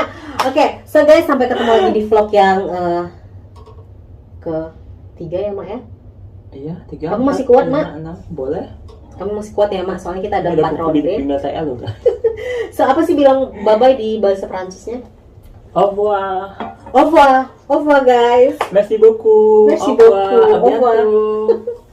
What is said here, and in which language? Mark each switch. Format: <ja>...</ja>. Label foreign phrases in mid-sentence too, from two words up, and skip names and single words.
<id>Oke,</id> <en>so guys,</en> <id>sampai ketemu lagi di vlog yang ketiga ya, Mak ya. Iya, 3. Kamu masih kuat, Mak? 6, boleh. Kamu masih kuat ya, Mak? Soalnya kita ada 4 buku di ronde. email saya loh. So, apa sih bilang bye-bye di bahasa Prancisnya?</id> <fr>Au revoir. Au revoir. Au revoir, guys. Merci beaucoup. Merci Au revoir. beaucoup. À Au revoir. bientôt.</fr>